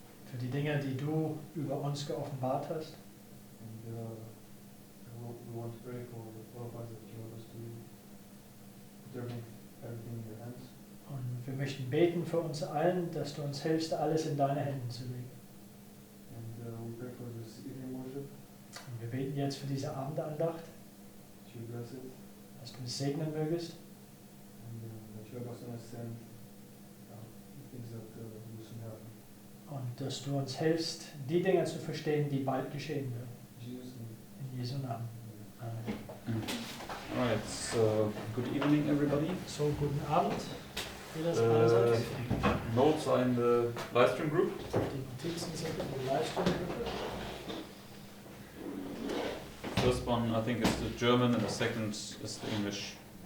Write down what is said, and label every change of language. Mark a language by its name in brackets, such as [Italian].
[German] Für die Dinge, die du über uns geoffenbart hast. [English] And we want to pray for all of us that you want us to put everything in your hands. [German] Und wir möchten beten für uns allen, dass du uns hilfst, alles in deine Hände zu legen. [English] And we pray for this evening worship. [German] Und wir beten jetzt für diese Abendandacht, [English] That you bless it. [German] dass du es segnen mögest. [English] And that you help us understand things that will soon happen. [German] Und dass du uns hilfst, die Dinge zu verstehen, die bald geschehen werden. [English] Jesus' name. [German] In Jesu Namen. Amen. [English] Alright, so good evening everybody. [German] So, guten Abend. Wie das alles sagt. [English] Notes are in the livestream group. [German] Die Notizen sind in der Livestream-Gruppe. [English] First one I think is the German and the second is the English.